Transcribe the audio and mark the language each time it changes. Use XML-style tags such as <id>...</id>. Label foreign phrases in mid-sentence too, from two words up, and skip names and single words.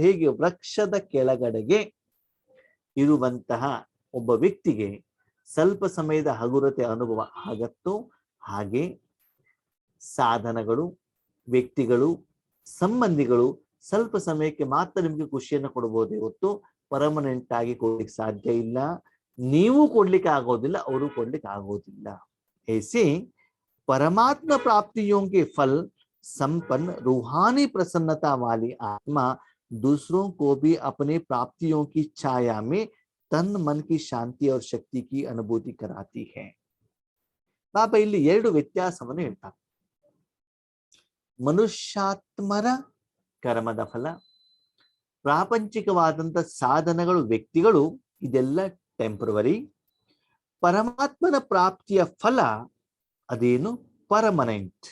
<kn>ಹೇಗೆ ವೃಕ್ಷದ ಕೆಳಗಡೆಗೆ ಇರುವಂತಹ ಒಬ್ಬ ವ್ಯಕ್ತಿಗೆ ಸ್ವಲ್ಪ ಸಮಯದ ಹಗುರತೆ ಅನುಭವ ಆಗತ್ತೋ ಹಾಗೆ ಸಾಧನಗಳು, ವ್ಯಕ್ತಿಗಳು, ಸಂಬಂಧಿಗಳು ಸ್ವಲ್ಪ ಸಮಯಕ್ಕೆ ಮಾತ್ರ ನಿಮ್ಗೆ ಖುಷಿಯನ್ನು ಕೊಡಬಹುದೇ ಹೊತ್ತು ಪರ್ಮನೆಂಟ್ ಆಗಿ ಕೊಡ್ಲಿಕ್ಕೆ ಸಾಧ್ಯ ಇಲ್ಲ. ನೀವು ಕೊಡ್ಲಿಕ್ಕೆ ಆಗೋದಿಲ್ಲ, ಅವರು ಕೊಡ್ಲಿಕ್ಕೆ ಆಗೋದಿಲ್ಲ.</kn> <hi>ऐसे परमात्मा प्राप्तियों के फल संपन्न रूहानी प्रसन्नता वाली आत्मा दूसरों को भी अपने प्राप्तियों की छाया में तन मन की शांति और शक्ति की अनुभूति कराती है.</hi> <kn>ಬಾಬಾ ಇಲ್ಲಿ 2 ವ್ಯತ್ಯಾಸವನ್ನು ಹೇಳ್ತಾರೆ. ಮನುಷ್ಯಾತ್ಮರ ಕರ್ಮದ ಫಲ, ಪ್ರಾಪಂಚಿಕವಾದಂತ ಸಾಧನಗಳು, ವ್ಯಕ್ತಿಗಳು, ಇದೆಲ್ಲ ಟೆಂಪ್ರವರಿ. ಪರಮಾತ್ಮನ ಪ್ರಾಪ್ತಿಯ ಫಲ ಅದೇನು ಪರ್ಮನೆಂಟ್.</kn>